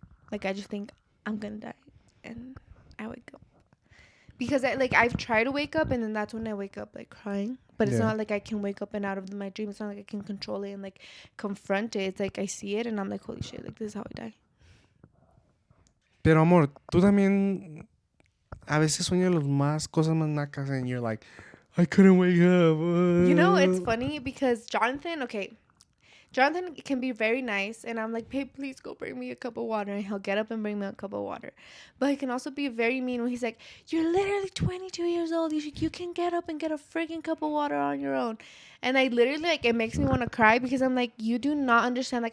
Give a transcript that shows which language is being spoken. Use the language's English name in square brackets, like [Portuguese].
[English] Like I just think I'm gonna die, and I wake up because I've tried to wake up, and then that's when I wake up like crying. But it's not like I can wake up and out of my dream. It's not like I can control it and like confront it. It's like I see it and I'm like, holy shit, like this is how I die. [Spanish] Pero amor, tú también a veces sueñas las más cosas más nacas [English] and you're like, I couldn't wake up. You know, it's funny because Jonathan can be very nice, and I'm like, babe, please go bring me a cup of water, and he'll get up and bring me a cup of water. But he can also be very mean when he's like, you're literally 22 years old. You can get up and get a freaking cup of water on your own. And I literally, like, it makes me want to cry because I'm like, you do not understand.